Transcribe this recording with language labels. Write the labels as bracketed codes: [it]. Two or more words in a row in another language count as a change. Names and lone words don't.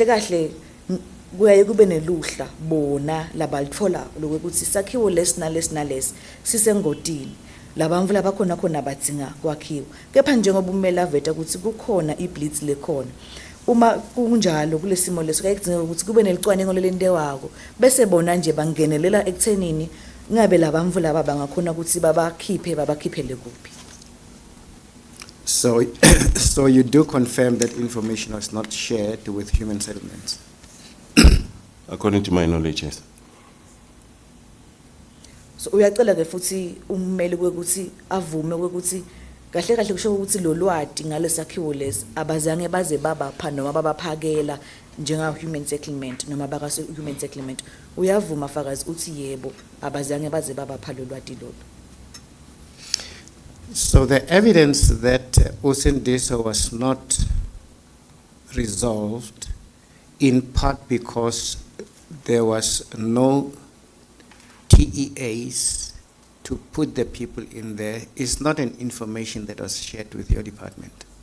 [ss] kahle kuyaye kube neluhla bona labalitfola lokuthi sakhiwo lesina sisengodini labamvu labakhona khona badzinga kwakhiwa kepha njengoba ummeli aveta ukuthi kukhona iblitz lekhona uma kunjalo kulesimo leso kuyakudzinga ukuthi kube nelicwaningo lelentewako bese bona nje bangenelela ekuthenini ngabe labamvu laba bangakhona ukuthi babakhiphele kuphi. [en] So you do confirm that information was not shared with human settlements? According to my knowledge, yes. [ss] So uyacela ke futhi ummeli kwekuthi avume kwekuthi kahle kahle kusho ukuthi lo lwati ngalesakhiwo lesi abazange baze babapha noma babaphakela njenga [en] human settlement [ss] noma bakaso [en] human settlement [ss] uyavuma fakazi uthi yebo abazange baze babapha lo lwati lolo. [en] So the evidence that Usindiso was not resolved in part because there was no TEAs to put the people in there is not an information that was shared with your department.